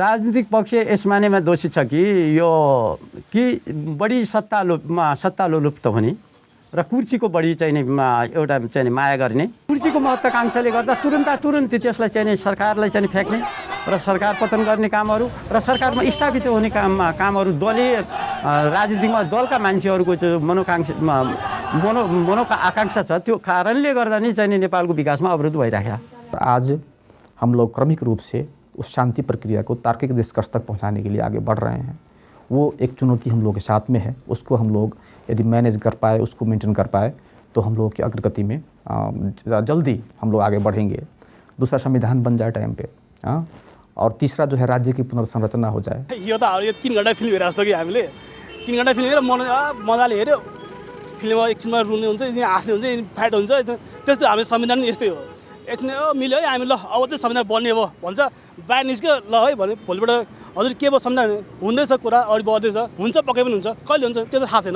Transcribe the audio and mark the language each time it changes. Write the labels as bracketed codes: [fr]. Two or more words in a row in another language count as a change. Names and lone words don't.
[ne] राजनीतिक पक्ष यस मानेमा दोषी छ कि बढी सत्ता लोलुप्त हुने र कुर्सीको बढी चाहिँ नि एउटा चाहिँ माया गर्ने, कुर्सीको महत्त्वाकांक्षाले गर्दा तुरुन्त त्यसलाई चाहिँ सरकारलाई चाहिँ फ्याँक्ने र सरकार पतन गर्ने कामहरू र सरकारमा स्थापित हुने कामहरू दलीय राजनीतिमा दलका मान्छेहरूको जो आकांक्षा छ त्यो कारणले गर्दा नै चाहिँ नेपालको विकासमा अवरोध भइरहेको। [hi] आज हम लोग क्रमिक रूप से उस शांति प्रक्रिया को तार्किक निष्कर्ष तक पहुंचाने के लिए आगे बढ़ रहे हैं। वो एक चुनौती हम लोग के साथ में है, उसको हम लोग यदि मैनेज कर पाए, उसको मेंटेन कर पाए तो हम लोग की अग्रगति में जल्दी हम लोग आगे बढ़ेंगे। दूसरा संविधान बन जाए टाइम पे, और तीसरा जो है राज्य की पुनर्संरचना हो जाए। [ne] यो त 3 घण्टा फिल्म हेरे जस्तो कि हामीले 3 घण्टा फिल्म हेरेर मजाले हेऱ्यो, फिल्ममा एकछिनमा रुने हुन्छ, हाँस्ने हुन्छ, फाइट हुन्छ, त्यस्तो हाम्रो संविधान यस्तै हो। एकछिन मिल्यो है हामी ल अब चाहिँ संविधान बन्ने भयो भन्छ, बाहिर निस्क्यो ल है भने भोलिपल्ट हजुर के भयो संविधान हुँदैछ कुरा अगाडि बढ्दैछ, हुन्छ पक्कै पनि हुन्छ, कहिले हुन्छ त्यो त थाहा छैन।